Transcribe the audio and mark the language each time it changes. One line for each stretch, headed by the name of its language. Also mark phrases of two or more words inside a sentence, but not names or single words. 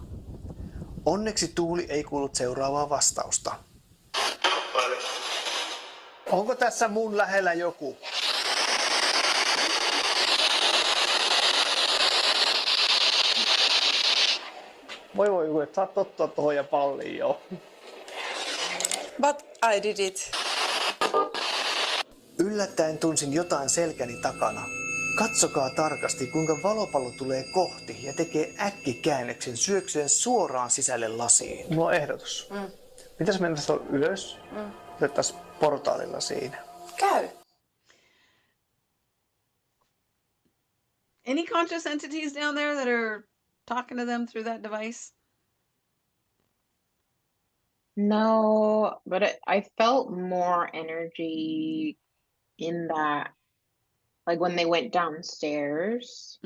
Finnish: Onneksi Tuuli ei kuullut seuraavaa vastausta. Onko tässä mun lähellä joku? Voi, että saat tottua tohon ja palliin jo.
English: But I did it.
Finnish: Yllättäen tunsin jotain selkäni takana. Katsokaa tarkasti, kuinka valopallo tulee kohti ja tekee äkkikäännöksen syöksyen suoraan sisälle lasiin. Mulla on ehdotus. Pitäis mennä tuolla ylös? Otettaisiin portaalilla siinä. Käy.
English: Any conscious entities down there that are talking to them through that device? No, but I felt more energy in that, like when they went downstairs